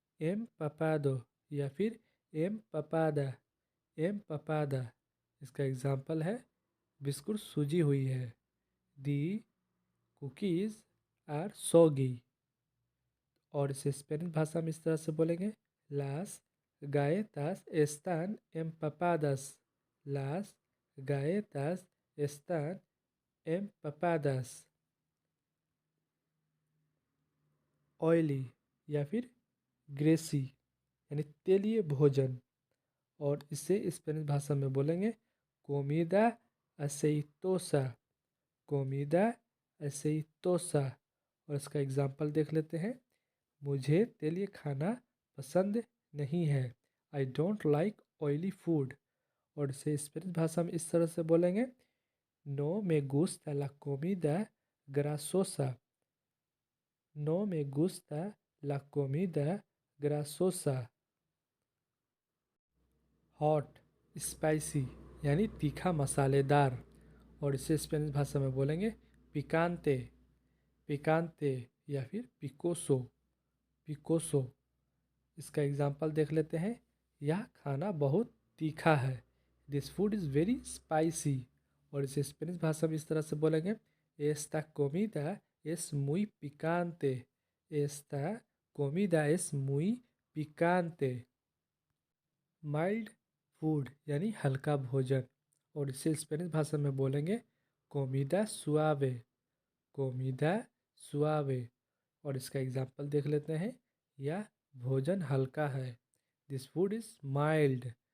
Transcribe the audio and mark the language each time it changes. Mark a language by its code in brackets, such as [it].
[es] एम पपादो या फिर एम पपादा। एम पपादा। [hi] इसका एग्जाम्पल है बिस्कुट सूजी हुई है। [en] The cookies are soggy. [hi] और इसे स्पेनिश भाषा में इस तरह से बोलेंगे [es] लास galletas están empapadas। Las galletas están empapadas। [hi] Oily या फिर ग्रेसी यानी तेलीय भोजन। और इसे स्पेनिश भाषा में बोलेंगे कोमिदा aceitosa। कोमिदा aceitosa। और इसका एग्जाम्पल देख लेते हैं। मुझे तेलीय खाना पसंद नहीं है। [en] I don't like oily food. [hi] और इसे स्पेनिश भाषा में इस तरह से बोलेंगे [es] नो me gusta la comida grasosa। नो me gusta la comida grasosa। [hi] Hot spicy यानी तीखा मसालेदार। और इसे स्पेनिश भाषा में बोलेंगे पिकांते। पिकांते या फिर पिकोसो। पिकोसो। इसका एग्जाम्पल देख लेते हैं। यह खाना बहुत तीखा है। [en] This food is very spicy. [hi] और इसे स्पेनिश भाषा में इस तरह से बोलेंगे [es] एस्टा कोमिदा es muy picante। एस्टा कोमिदा es muy picante। [hi] Mild food यानी हल्का भोजन। और इसे स्पेनिश भाषा में बोलेंगे कोमिदा सुआवे। कोमिदा सुआवे। और इसका एग्जाम्पल देख लेते हैं। यह भोजन हल्का है। [en] This food is mild.